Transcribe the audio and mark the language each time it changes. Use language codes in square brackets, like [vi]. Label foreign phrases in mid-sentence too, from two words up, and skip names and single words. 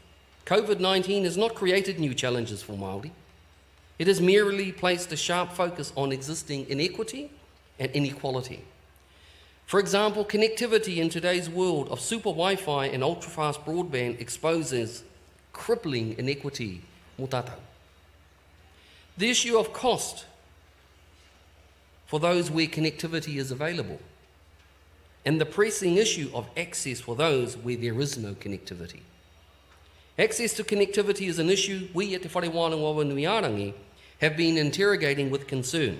[en] COVID-19 has not created new challenges for Māori. It has merely placed a sharp focus on existing inequity and inequality. For example, connectivity in today's world of super Wi-Fi and ultra-fast broadband exposes crippling inequity [mi] mo tātou. [en] The issue of cost for those where connectivity is available, and the pressing issue of access for those where there is no connectivity. Access to connectivity is an issue we at Te Whare Wānanga Awanuiārangi have been interrogating with concern.